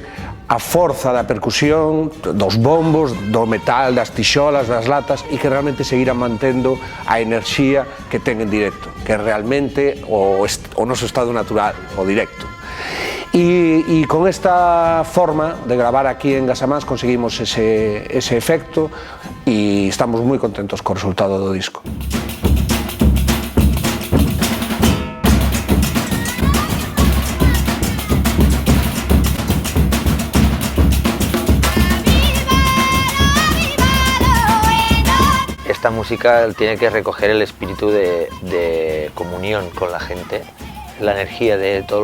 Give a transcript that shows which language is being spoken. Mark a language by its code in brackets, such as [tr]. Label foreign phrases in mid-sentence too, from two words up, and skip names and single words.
[gl] a forza da percusión, dos bombos, do metal, das tixolas, das latas, e que realmente seguirá mantendo a enerxía que ten en directo, que é realmente o noso estado natural, o directo. E con esta forma de gravar aquí en Gasamás conseguimos ese efecto e estamos moi contentos co resultado do disco. [es] Esta música tiene que recoger el espíritu de comunión con la gente, la energía de todo